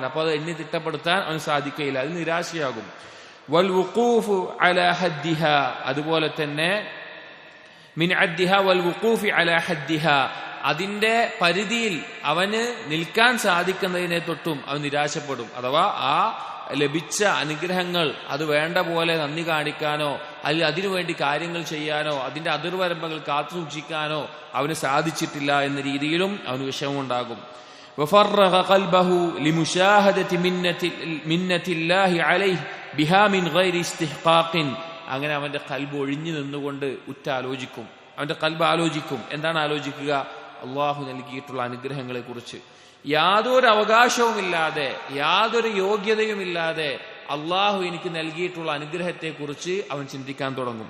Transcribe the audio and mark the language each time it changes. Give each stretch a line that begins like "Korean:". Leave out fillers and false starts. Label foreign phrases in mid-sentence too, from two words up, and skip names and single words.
Malayalam: അപ്പോൾ അത് എണ്ണി തിട്ടപ്പെടുത്താൻ അവന് സാധിക്കുകയില്ല, അത് നിരാശയാകും.
Arabic: والوقوف على حدها,
Malayalam: അതുപോലെ തന്നെ
Arabic: من عدها والوقوف على حدها,
Malayalam: അതിന്റെ പരിധിയിൽ അവന് നിൽക്കാൻ സാധിക്കുന്നതിനെ തൊട്ടും അവൻ നിരാശപ്പെടും. അഥവാ ആ ലഭിച്ച അനുഗ്രഹങ്ങൾ അത് വേണ്ട പോലെ നന്ദി കാണിക്കാനോ അല്ലെങ്കിൽ അതിനുവേണ്ടി കാര്യങ്ങൾ ചെയ്യാനോ അതിന്റെ അതിർവരമ്പകൾ കാത്തു സൂക്ഷിക്കാനോ അവന് സാധിച്ചിട്ടില്ല എന്ന രീതിയിലും അവന് വിഷമമുണ്ടാകും.
Arabic: وفرغ قلبه لمشاهدة منة الله عليه بها من غير استحقاق.
Malayalam: അങ്ങനെ അവന്റെ ഖൽബ് ഒഴിഞ്ഞു നിന്നുകൊണ്ട് ഉറ്റാലോചിക്കും. അവന്റെ ഖൽബ് ആലോചിക്കും. എന്താണ് ആലോചിക്കുക? അള്ളാഹു നൽകിയിട്ടുള്ള അനുഗ്രഹങ്ങളെ കുറിച്ച്. യാതൊരു അവകാശവുമില്ലാതെ, യാതൊരു യോഗ്യതയുമില്ലാതെ അള്ളാഹു എനിക്ക് നൽകിയിട്ടുള്ള അനുഗ്രഹത്തെ കുറിച്ച് അവൻ ചിന്തിക്കാൻ തുടങ്ങും.